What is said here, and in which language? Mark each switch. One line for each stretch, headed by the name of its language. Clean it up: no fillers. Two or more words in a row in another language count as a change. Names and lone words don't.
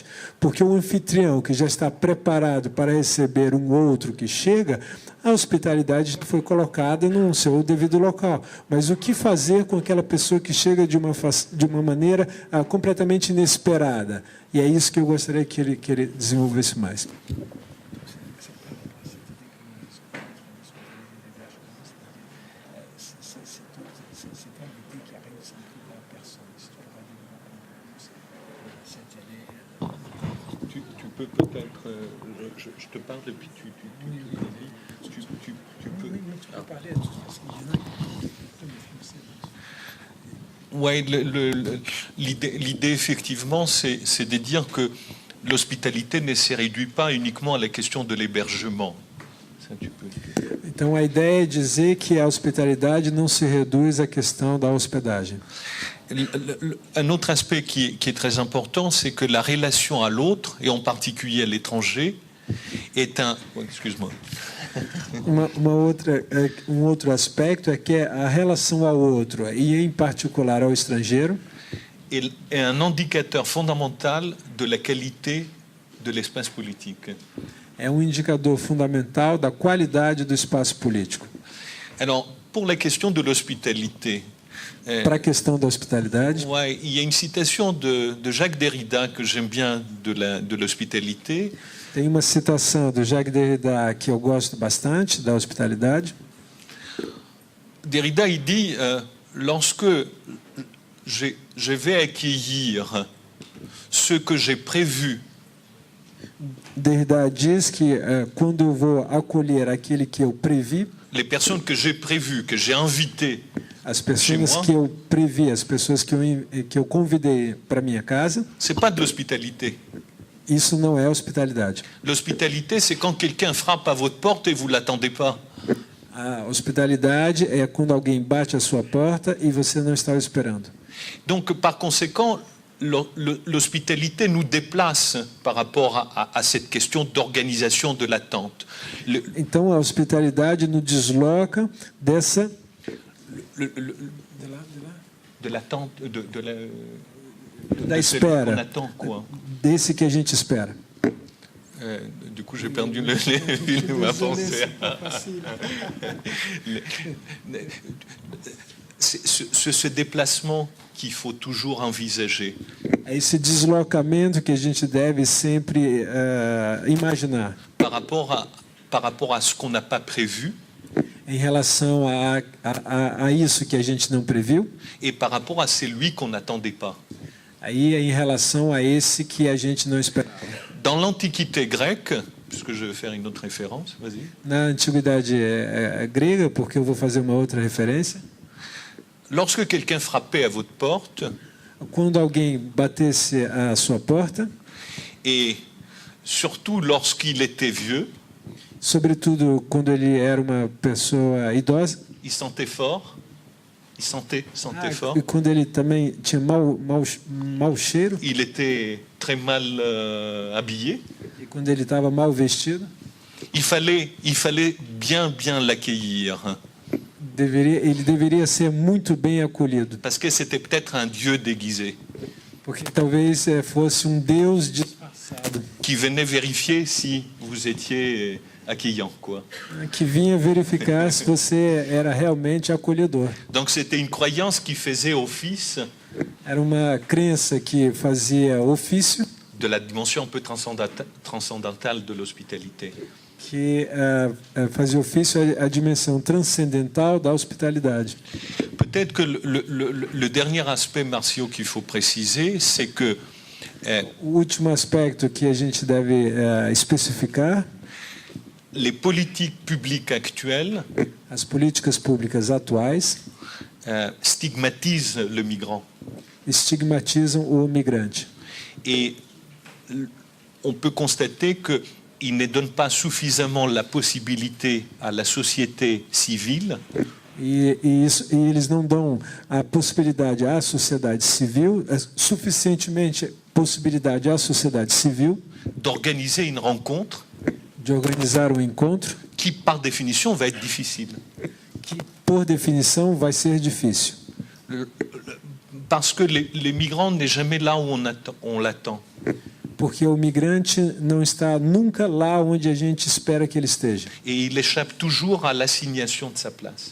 Portuguese: Porque o anfitrião que já está preparado para receber um outro que chega, a hospitalidade foi colocada no seu devido local. Mas o que fazer com aquela pessoa que chega de uma maneira completamente inesperada? E é isso que eu gostaria que ele desenvolvesse mais.
French: Peut-être, je te parle et puis tu peux... Oui, l'idée effectivement, c'est de dire que l'hospitalité ne se réduit pas uniquement à la question de l'hébergement.
Portuguese: Então a ideia é dizer que a hospitalidade não se reduz à questão da hospedagem.
French: Un autre aspect qui est très important, c'est que la relation à l'autre, et en particulier à l'étranger, est un... Oh, excuse-moi.
Portuguese: Outro aspecto é que a relação ao outro, e em particular ao estrangeiro,
French: est un indicateur fondamental de la qualité de l'espace politique.
Portuguese: É indicador fundamental da qualidade do espaço político.
French: Alors, pour la question de l'hospitalité,
Portuguese: para a questão da hospitalidade.
French: Ouais, il y a une citation de Jacques Derrida que j'aime bien de l'hospitalité.
Portuguese: Tem uma citação do Jacques Derrida que eu gosto bastante da hospitalidade.
French: Derrida il dit lorsque je vais accueillir ce que j'ai prévu.
Portuguese: Derrida diz que quando eu vou acolher aquele que eu previ,
French: les personnes que j'ai prévues, que j'ai invitées,
Portuguese: as pessoas que eu previ, as pessoas que eu convidei para minha casa,
French: c'est pas de l'hospitalité.
Portuguese: Isso não é hospitalidade.
French: L'hospitalité, c'est quand quelqu'un frappe à votre porte et vous l'attendez pas.
Portuguese: A hospitalidade é quando alguém bate à sua porta e você não está esperando.
French: Donc, par conséquent, l'hospitalité nous déplace par rapport à cette question d'organisation de l'attente.
Portuguese: Então, a hospitalidade nos desloca dessa
French: de l'attente,
Portuguese: da espera,
French: on attend, quoi.
Portuguese: Desse que a gente espera.
French: Du coup, j'ai perdu le fil de ma pensée. C'est ce déplacement qu'il faut toujours envisager.
Portuguese: É esse deslocamento que a gente deve sempre imaginar.
French: Par rapport à ce qu'on n'a pas prévu.
Portuguese: Em relação a isso que a gente não previu.
French: Et par rapport à celui qu'on n'attendait pas.
Portuguese: Aí em relação a esse que a gente não esperava.
French: Dans l'Antiquité grecque, puisque je vais faire une autre référence, vas-y.
Portuguese: Na antiguidade grega, porque eu vou fazer uma outra referência.
French: Lorsque quelqu'un frappait à votre porte,
Portuguese: quando alguém batesse à sua porta,
French: et surtout lorsqu'il était vieux,
Portuguese: sobretudo quando ele era uma pessoa idosa,
French: il sentait fort. Il sentait fort.
Portuguese: E quando ele também tinha mau cheiro.
French: Il était très mal habillé.
Portuguese: E quando ele estava mal vestido.
French: Il fallait bien l'accueillir.
Portuguese: Ele deveria ser muito bem acolhido.
French: Parce que c'était peut-être un dieu déguisé.
Portuguese: Porque talvez fosse deus disfarçado.
French: Qui venait vérifier si vous étiez accueillant, quoi.
Portuguese: Que vinha verificar se você era realmente acolhedor.
French: Donc c'était une croyance qui faisait office.
Portuguese: Era uma crença que fazia ofício.
French: De la dimension un peu transcendantale de l'hospitalité.
Portuguese: Que fazia ofício a dimensão transcendental da hospitalidade.
French: peut-être que le dernier aspect, Marcio, qu'il faut préciser, c'est que
Portuguese: O último aspecto que a gente deve especificar:
French: les politiques publiques actuelles
Portuguese: as políticas públicas atuais
French: stigmatisent le migrant.
Portuguese: estigmatizam o migrante.
French: Et on peut constater qu'ils ne donnent pas suffisamment la possibilité à la société civile
Portuguese: E eles não dão a possibilidade à sociedade civil, suficientemente possibilidade à sociedade civil
French: d'organiser une rencontre
Portuguese: de organizar um encontro
French: qui, par définition, va être difficile.
Portuguese: que, por definição, vai ser difícil.
French: Parce que les migrants n'est jamais là où on l'attend.
Portuguese: Porque o migrante não está nunca lá onde a gente espera que ele esteja.
French: Et il échappe toujours à l'assignation de sa place.